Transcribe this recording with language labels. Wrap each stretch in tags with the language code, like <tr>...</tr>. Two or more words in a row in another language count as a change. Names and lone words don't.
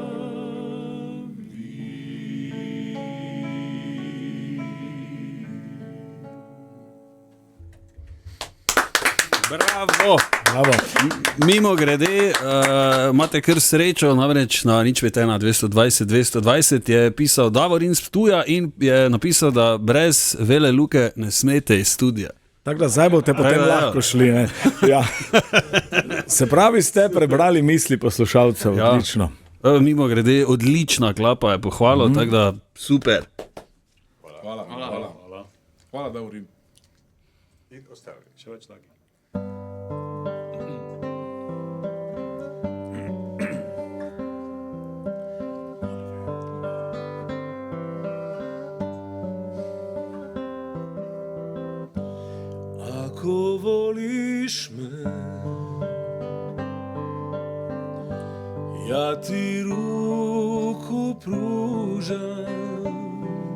<hr>zaboravi.</hr> <sl>Bravo. Bravo. Mimo grede, imate kar srečo, namreč na nič 1 220 220 je pisal Davorin z Ptuja in je napisal, da brez Vele Luke ne smete iz studia. Tako da zdaj boste potem Evo, evo. lahko šli. Ne? Ja. Se pravi, ste prebrali misli poslušalcev, Ja. odlično. Mimo grede, odlična klapa je pohvalo, tako da super. Hvala, da urim. In ostali. Še več takih.</sl> <hr>Ako voliš me, ja ti ruku pružam.</hr>